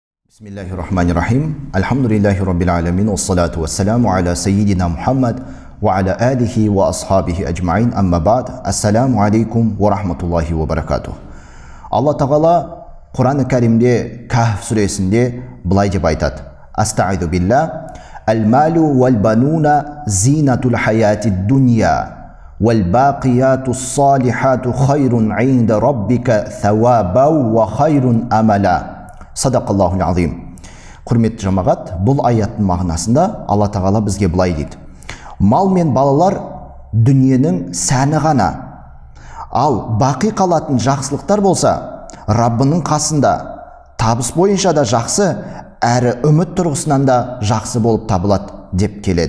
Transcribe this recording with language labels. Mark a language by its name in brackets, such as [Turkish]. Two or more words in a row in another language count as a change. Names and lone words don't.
[Arabic] بسم الله الرحمن الرحيم. الحمد لله رب العالمين. والصلاة والسلام على سيدنا محمد وعلى آله وأصحابه أجمعين. أما بعد. السلام عليكم ورحمة الله وبركاته. [Kazakh] Алла Тағала Құран Кәрімде Кәһф сүресінде былай деп айтады. [Arabic] أستعيذ بالله. المال والبنون زينة الحياة الدنيا والباقيات الصالحات خير عند ربك ثوابا وخير أملا. صدق الله العظيم. [Kazakh] Құрметті жамағат, бұл аяттың мағынасында Алла Тағала бізге былай дейді: мал мен балалар дүниенің сәні ғана, ал бақи қалатын жақсылықтар болса Раббының қасында табыс бойынша да жақсы, әрі үміт тұрғысынан да жақсы болып табылады деп келеді.